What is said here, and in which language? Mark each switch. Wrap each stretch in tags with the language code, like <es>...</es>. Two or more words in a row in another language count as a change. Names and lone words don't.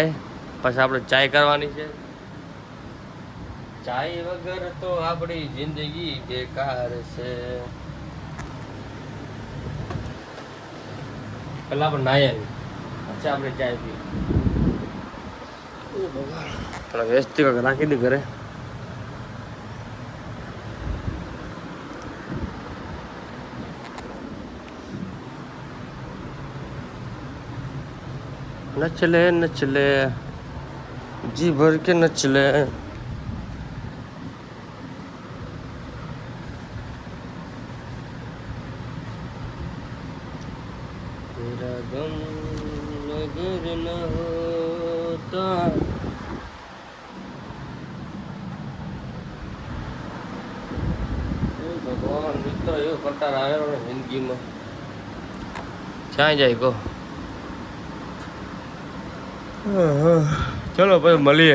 <gu>પછી આપણે ચાય કરવાની છે. ચાય વગર તો આપણી જિંદગી બેકાર છે. પેલા આપણે નાહીએ, પછી આપણે ચાય પીએ. થોડા વ્યસ્ત રાખી દે ઘરે.</gu> <hi>नचले नचले जी भर के नचले. तेरा गम अगर न होता.</hi> <gu>ભગવાન મિત્ર એવો કંટાળ આવ્યો જિંદગીમાં. ક્યાં જાય કહો? ચલો ભાઈ મળીએ.</gu>